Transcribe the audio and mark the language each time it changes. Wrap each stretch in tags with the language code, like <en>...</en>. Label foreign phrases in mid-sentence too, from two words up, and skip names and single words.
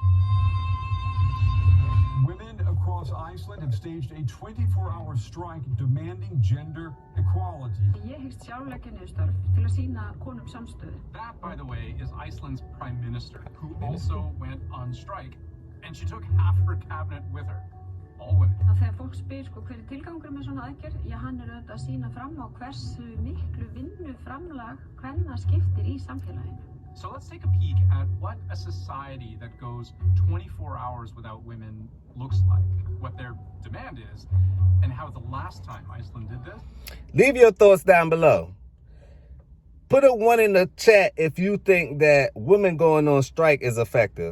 <en>Women across Iceland have staged a 24-hour strike demanding gender equality. That, by the way, is Iceland's Prime Minister, who also went on strike, and she took half her cabinet with her. All women.</en> <is>Þegar fólk spyr hver tilgangurinn með svona aðgerð, hann auðvitað að sýna fram á hversu miklu vinnuframlag kvenna skiptir í samfélaginu.</is> <en>So let's take a peek at what a society that goes 24 hours without women looks like, what their demand is, and how the last time Iceland did this. Leave your thoughts down below. Put a 1 in the chat if you think that women going on strike is effective.</en>